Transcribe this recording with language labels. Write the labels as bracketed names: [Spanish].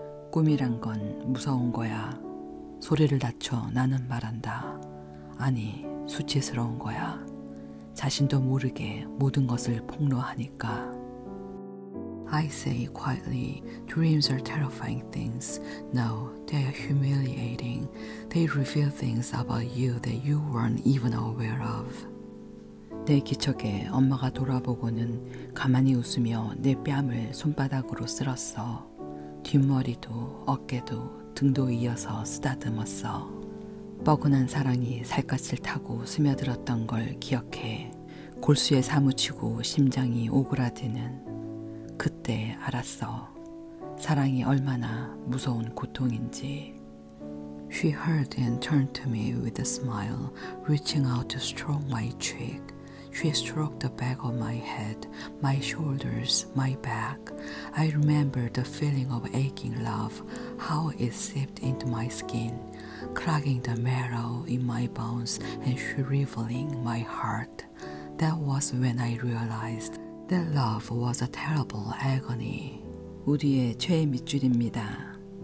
[Korean] 꿈이란 건 무서운 거야. 소리를 낮춰 나는 말한다. 아니, 수치스러운 거야. 자신도 모르게 모든 것을 폭로하니까. [English] I say quietly, dreams are terrifying things. No, they are humiliating. They reveal things about you that you weren't even aware of. [Korean] 내 기척에 엄마가 돌아보고는 가만히 웃으며 내 뺨을 손바닥으로 쓸었어. 뒷머리도 어깨도 등도 이어서 쓰다듬었어. 뻐근한 사랑이 살갗을 타고 스며들었던 걸 기억해. 골수에 사무치고 심장이 오그라드는 그때 알았어. 사랑이 얼마나 무서운 고통인지. [English] She heard and turned to me with a smile, reaching out to stroke my cheek. She stroked the back of my head, my shoulders, my back. I remember the feeling of aching love, how it seeped into my skin, clogging the marrow in my bones and shriveling my heart. That was when I realized that love was a terrible agony. [Korean] 우리의 최애 밑줄입니다.